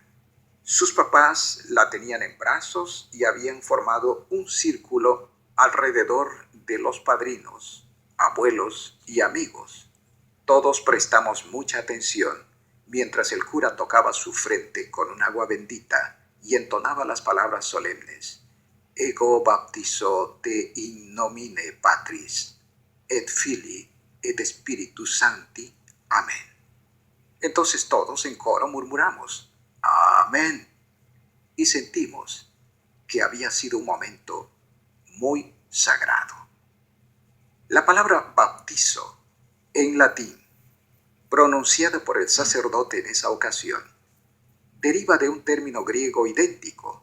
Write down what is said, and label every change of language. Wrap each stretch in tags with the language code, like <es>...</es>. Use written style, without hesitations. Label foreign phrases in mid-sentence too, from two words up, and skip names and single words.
<es>Sus papás la tenían en brazos y habían formado un círculo alrededor de los padrinos, abuelos y amigos. Todos prestamos mucha atención mientras el cura tocaba su frente con un agua bendita y entonaba las palabras solemnes:</es> <la>Ego baptizo te in nomine Patris, et Filii, et Spiritus Sancti. Amén.</la> <es>Entonces todos en coro murmuramos: Amén. Y sentimos que había sido un momento muy sagrado. La palabra bautizo, en latín, pronunciada por el sacerdote en esa ocasión, deriva de un término griego idéntico.</es>